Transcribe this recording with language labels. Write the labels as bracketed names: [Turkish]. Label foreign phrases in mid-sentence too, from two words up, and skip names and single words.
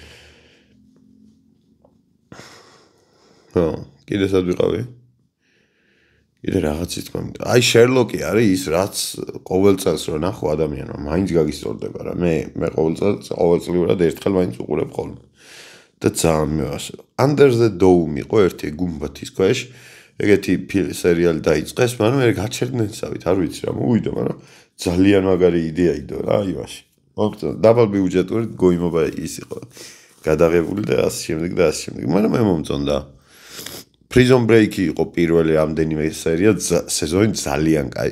[Georgian] კიდე სად ვიყავი? კიდე რაღაცით მომდა. აი შერლოკი არის ის, რაც ყოველ წელს რო ნახო ადამიანმა, მაინც გაგისწორდება რა. მე ყოველწლიურად ერთხელ მაინც უყურებ ხოლმე. და ძალიან მევასე. Under the Dome იყო ერთი გუმბათის ქვეშ. ეგეთი სერიალი დაიწყეს, მაგრამ მე გაჩერდნენ სავით, არ ვიცი რა მოვიდა, მაგრამ ძალიან მაგარი იდეა იდო რა იმაში. დაბალ ბიუჯეტური გოიმობა ის იყო. გადაღებული და ასე შემდეგ და ასე შემდეგ. მაგრამ მე მომწონდა. Prison Break იყო პირველი ამდენიმე სერია, სეზონი ძალიან კაი.